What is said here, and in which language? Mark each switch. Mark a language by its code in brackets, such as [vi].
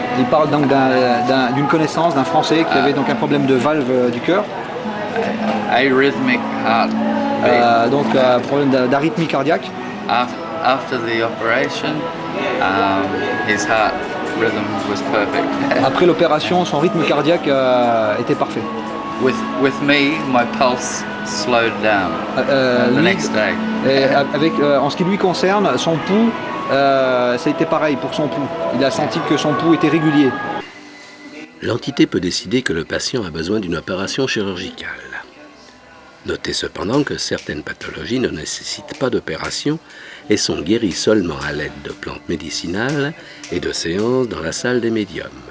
[fr] Il parle donc d'une connaissance d'un Français qui avait donc un problème de valve du cœur. [en] Arrhythmic heart. [fr] Donc un problème d'arythmie cardiaque. [en] After the operation, his heart rhythm was perfect. [fr] Après l'opération, son rythme cardiaque était parfait. [en] With me, my pulse slowed down the next day. [fr] En ce qui lui concerne, son pouls, ça a été pareil pour son pouls. Il a senti que son pouls était régulier. L'entité peut décider que le patient a besoin d'une opération chirurgicale. Notez cependant que certaines pathologies ne nécessitent pas d'opération et sont guéries seulement à l'aide de plantes médicinales et de séances dans la salle des médiums.